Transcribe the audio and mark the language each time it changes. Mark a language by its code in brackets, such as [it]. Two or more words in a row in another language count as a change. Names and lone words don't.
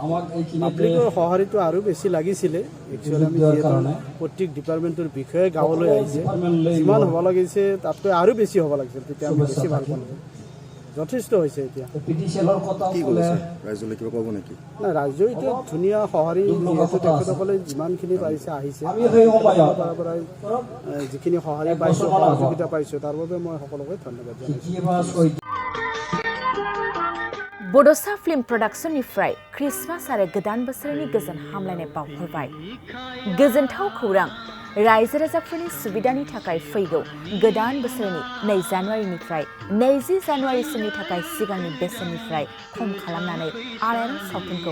[as] পাব্লিকৰ সঁহাৰিটো আৰু বেছি লাগিছিলে একচুৱেলি আমি যিহেতু প্ৰত্যেক ডিপাৰ্টমেণ্টৰ বিষয়ে গাঁৱলৈ আহিছে যিমান হ'ব লাগিছে তাতকৈ আৰু বেছি হ'ব লাগিছিল তেতিয়া আমি বেছি ভাল পালোঁ যথেষ্ট হৈছে এতিয়া কি কৰিছে ৰাইজলৈ কিবা ক'ব নেকি নাই ৰাইজে এতিয়া ধুনীয়া সঁহাৰি যিহেতু তেখেতসকলে যিমানখিনি পাৰিছে আহিছে তাৰ পৰাই যিখিনি সঁহাৰি পাইছোঁ সহযোগিতা পাইছোঁ তাৰ বাবে মই সকলোকে ধন্যবাদ জনাইছোঁ [brx] बड'सा फिल्म प्रडाक्शननिफ्राय क्रिसमास आरो गोदान बोसोरनि गोजोन हामलायनाय बावहरबाय गोजोनथाव खौरां रायजो राजाफोरनि सुबिदानि थाखाय फैगौ गोदान बोसोरनि 2 जानुवारिनिफ्राय 20 जानुवारिसिमनि थाखाय सिगांनि बेसेननिफ्राय खम खालामनानै आलायारन सावथुनखौ